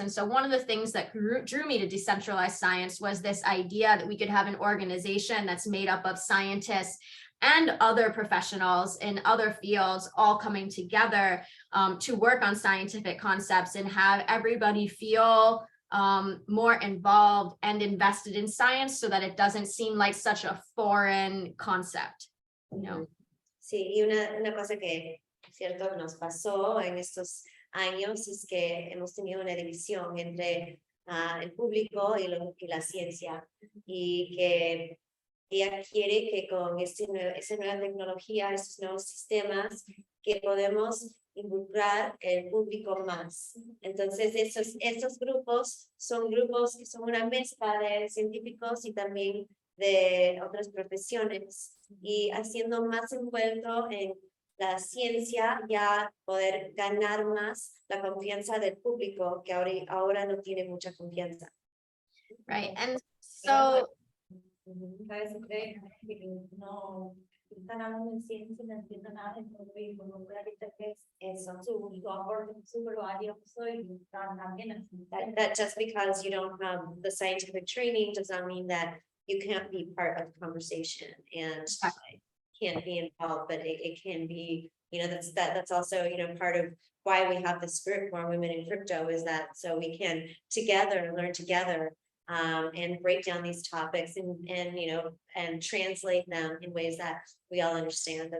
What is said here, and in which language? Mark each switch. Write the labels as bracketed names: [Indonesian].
[English] And so one of the things that drew me to decentralized science was this idea that we could have an organization that's made up of scientists and other professionals in other fields all coming together to work on scientific concepts and have everybody feel more involved and invested in science, so that it doesn't seem like such a foreign concept. [Spanish] Sí, y una cosa que cierto nos pasó en estos años es que hemos tenido una división entre el público y la ciencia, y que ella quiere que con esa nueva tecnología, estos nuevos sistemas, que podemos involucrar el público más. Entonces, estos grupos son grupos que son una mezcla de científicos y también de otras profesiones, y haciendo más envuelto en la ciencia, ya poder ganar más la confianza del público, que ahora no tiene mucha confianza. [English] Right, and so [Spanish] a veces creen que no están hablando de ciencia y no entiendo nada, entonces involucrar su aporte súper valioso, y también [English] that just because you don't have the scientific training does not mean that you can't be part of the conversation and can't be involved, but it can be, that's also, part of why we have this group, More Women in Crypto, is that so we can together learn together and break down these topics and translate them in ways that we all understand.